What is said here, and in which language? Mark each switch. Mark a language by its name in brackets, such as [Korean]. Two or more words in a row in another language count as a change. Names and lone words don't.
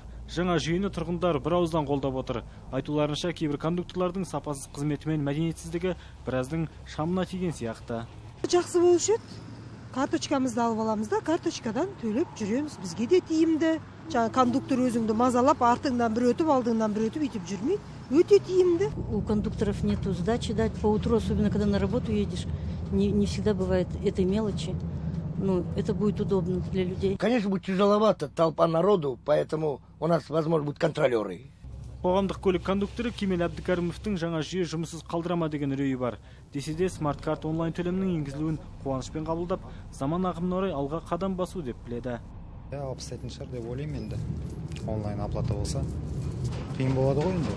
[Kazakh] Жаңа жүйені тұрғындар бір ауыздан қолдап отыр. Айтуларынша, кейбір кондукторлардың сапасыз қызметі мен мәдениетсіздігі біраздің шамына тиген сияқты. Жақсы болушы еді. Карточкамызды алып аламыз да, карточкадан төлеп жүреміз. Бізге де тиімді. Жаңа кондуктор өзіңді мазалап, артыңдан бір өтіп, алдыңдан бір өтіп өйтіп жүрмейді. Өте тиімді. [Russian] У кондукторов нету сдачи дать по утру, особенно когда на работу едешь. Не всегда бывает этой мелочи. Ну, это будет удобно для людей. Конечно, будет тяжеловато, толпа народу, поэтому у нас, возможно, будут контролеры. [Kazakh] Қоғамдық көлік кондукторы Кемел Әбдікәрімовтің жаңа жүйе жұмыссыз қалдырама деген үрейі бар. Десе де смарт-карт онлайн төлемнің енгізілуін қуанышпен қабылдап, заман ағымына орай алға қадам басу деп біледі. Алып істейтін шығар деп ойлаймын енді. [Russian] Онлайн оплата [Kazakh] болса қиын болады ғой енді.